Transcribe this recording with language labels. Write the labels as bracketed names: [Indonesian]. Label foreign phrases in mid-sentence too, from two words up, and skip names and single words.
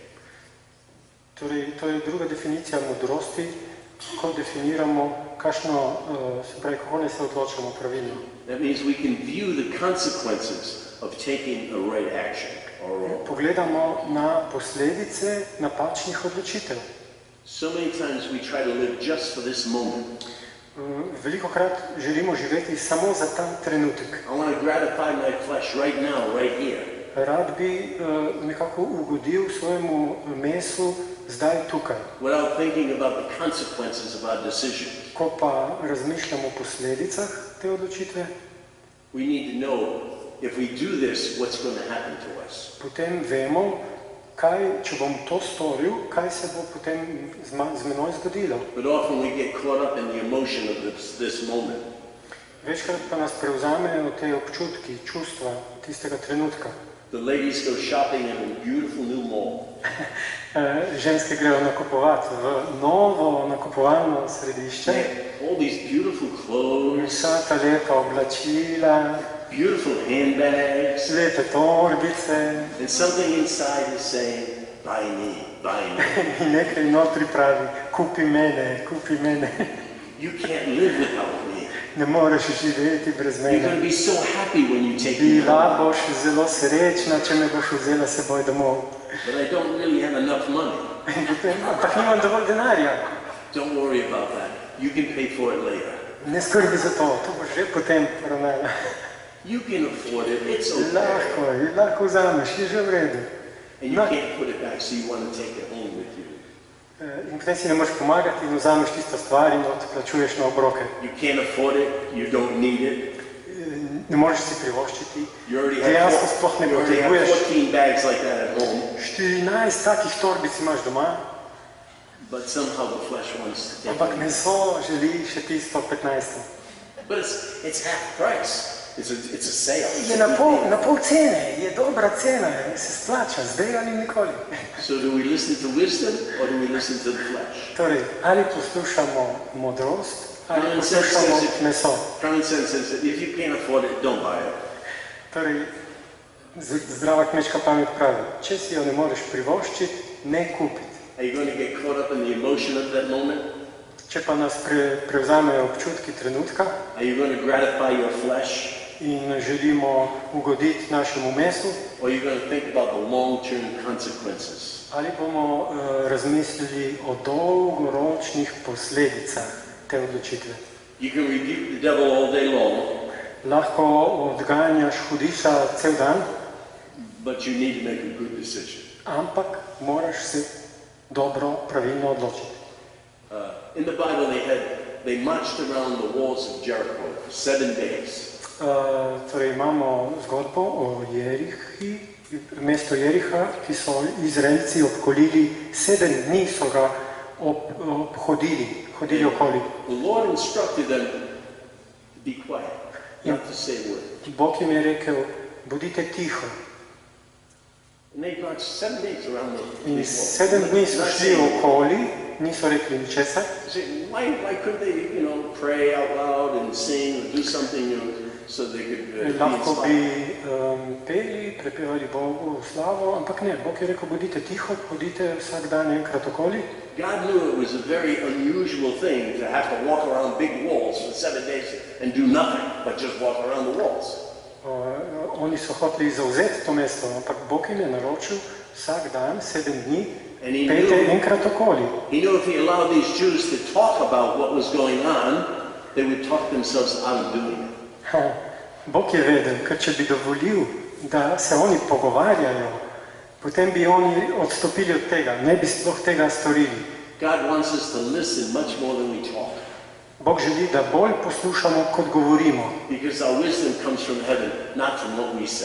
[Slovenian] Torej, to je druga definicija modrosti, ko definiramo, kako ne se odločamo pravilno. [English] That means we can view the consequences of taking a right action or wrong. [Slovenian] Pogledamo na posledice napačnih odločitev. [English] So many times we try to live just for this moment. [Slovenian] Velikokrat želimo živeti samo za ta trenutek. [English] I want to gratify my flesh right now, right here. [Slovenian] Rad bi nekako ugodil svojemu mesu zdaj tukaj. [English] Without thinking about the consequences of our decisions. [Slovenian] Ko pa razmišljamo o posledicah te odločitve, [English] we need to know if we do this, what's going to happen to us. [Slovenian] Potem vemo, če bom to storil, kaj se bo potem z menoj zgodilo. [English] But often we get caught up in the emotion of this moment. [Slovenian] Večkrat pa nas prevzamejo te občutki, čustva tistega trenutka. [English] The ladies go shopping in a beautiful new mall. [Slovenian] Ženske grejo nakupovati v novo nakupovalno središče. [English] All these beautiful clothes. [Slovenian] Vsa ta lepa oblačila. [English] Beautiful handbags. [Slovenian] Lepe torbice. [English] And something inside is saying, buy me, buy me. [Slovenian] In nekaj notri pravi, kupi mene, kupi mene. [English] You can't live without me. [Slovenian] Ne moreš živeti brez mene. [English] You're going to be so happy when you take me [Slovenian] Bila [English] home. [Slovenian] boš zelo srečna, če me boš vzela s seboj domov. [English] But I don't really have enough money. [Slovenian] Ampak nimam dovolj denarja. [English] Don't worry about that. You can pay for it later. [Slovenian] Ne skrbi za to boš že potem poravnala. [English] You can afford it. It's okay. [Slovenian] Lahko vzameš, je že v redu. [English] And you can't put it back, so you want to take it home with you. [Slovenian] In potem si ne moreš pomagati in vzameš tisto stvar in odplačuješ na obroke. [English] You can't afford it. You don't need it. [Slovenian] Ne moreš si privoščiti. [English] You already [Slovenian] Dejansko sploh ne [English] have [Slovenian] potrebuješ. [English] 14 bags like that at home. [Slovenian] 14 takih torbic imaš doma. [English] But somehow the flesh wants to take [Slovenian] Ampak [English] it. [Slovenian] meso želi še tisto 15. [English] But it's half price. It's a sale. It's [Slovenian] Je [English] a good [Slovenian] na [English] deal. [Slovenian] pol cene, je dobra cena, se splača, zdaj ali nikoli. [English] So do we listen to wisdom or do we listen to the flesh? [Slovenian] Torej, ali poslušamo modrost, ali [English] Common sense [Slovenian] poslušamo [English] says [Slovenian] meso. [English] Common sense says that if you can't afford it, don't buy it. [Slovenian] Torej, zdrava kmečka pamet pravi, če si jo ne moreš privoščiti, ne kupiti. [English] Are you going to get caught up in the emotion of that moment? [Slovenian] Če pa nas prevzamejo občutki trenutka [English] Are you going to gratify your flesh? [Slovenian] in želimo ugoditi našemu mesu, [English] Or are you going to think about the long-term consequences? [Slovenian] ali bomo razmislili o dolgoročnih posledicah te odločitve. [English] You can rebuke the devil all day long, [Slovenian] Lahko odganjaš hudiča cel dan, [English] but you need to make a good decision. [Slovenian] ampak moraš se dobro, pravilno odločiti. [English] In the Bible, they marched around the walls of Jericho for 7 days. [Slovenian] Torej imamo zgodbo o Jerihi, mesto Jeriha, ki so Izraelci obkolili, 7 dni so ga hodili okoli. [English] The Lord instructed them to be quiet, not to say a word. [Slovenian] Bog jim je rekel, bodite tiho. [English] And they marched 7 days around the [Slovenian] In [English] walls. [Slovenian] 7 dni so [English] Not [Slovenian] šli [English] saying- [Slovenian] okoli, niso rekli ničesar. [English] Say, why couldn't they, pray out loud and sing or do something, so they could be [Slovenian] Lahko bi [English] inspired? [Slovenian] peli, prepevali Bogu slavo, ampak ne, Bog je rekel, bodite tiho, hodite vsak dan enkrat okoli. [English] God knew it was a very unusual thing to have to walk around big walls for 7 days and do nothing but just walk around the walls. [Slovenian] Oni so hoteli zauzeti to mesto, ampak Bog jim je naročil vsak dan, 7 dni, [English] And he [Slovenian] pejte [English] knew, [Slovenian] enkrat okoli. [English] he knew if he allowed these Jews to talk about what was going on, they would talk themselves out of doing it. [Slovenian] Bog je vedel, ker če bi dovolil, da se oni pogovarjajo, potem bi oni odstopili od tega, ne bi sploh tega storili. [English] God wants us to listen much more than we talk, [Slovenian] Bog želi, da bolj poslušamo, kot govorimo, [English] because our wisdom comes from heaven, not from what we say.